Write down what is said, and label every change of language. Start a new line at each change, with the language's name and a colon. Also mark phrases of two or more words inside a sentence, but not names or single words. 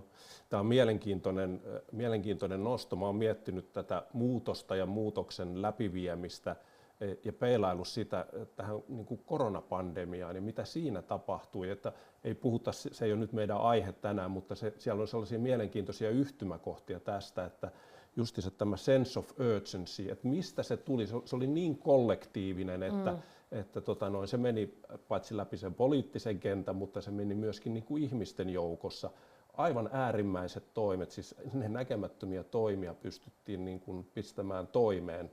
Finnish: Tämä on mielenkiintoinen nosto. Mä oon miettinyt tätä muutosta ja muutoksen läpiviemistä ja peilailu sitä tähän niin kuin koronapandemiaan ja mitä siinä tapahtui. Että ei puhuta, se ei ole nyt meidän aihe tänään, mutta siellä on sellaisia mielenkiintoisia yhtymäkohtia tästä, että justiinsa tämä
English: sense of urgency,
Finnish: että mistä se tuli. Se oli niin kollektiivinen, että se meni paitsi läpi sen poliittisen kentän, mutta se meni myöskin niin kuin ihmisten joukossa. Aivan äärimmäiset toimet, siis ne näkemättömiä toimia pystyttiin niin kuin pistämään toimeen.